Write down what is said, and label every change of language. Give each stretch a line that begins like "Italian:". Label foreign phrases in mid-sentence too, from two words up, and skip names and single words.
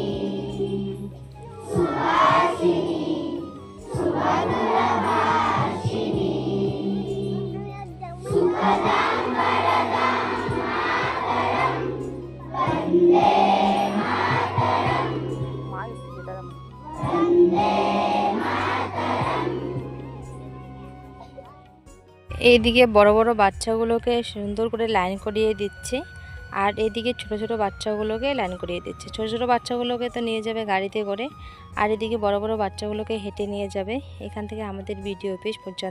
Sanskrit: सुहासिनी सुमधुरभाषिणी सुखदां वरदां मातरं वन्दे मातरं वन्दे मातरं।
Bangla: এইদিকে বড় বড় বাচ্চাগুলোকে সুন্দর করে লাইন করিয়ে দিচ্ছে, আর এদিকে ছোট ছোট বাচ্চাগুলোকে লাইন করিয়ে দিচ্ছে। ছোট ছোট বাচ্চাগুলোকে তো নিয়ে যাবে গাড়িতে করে, আর এদিকে বড় বড় বাচ্চাগুলোকে হেঁটে নিয়ে যাবে এখান থেকে আমাদের ভিডিও অফিস পর্যন্ত।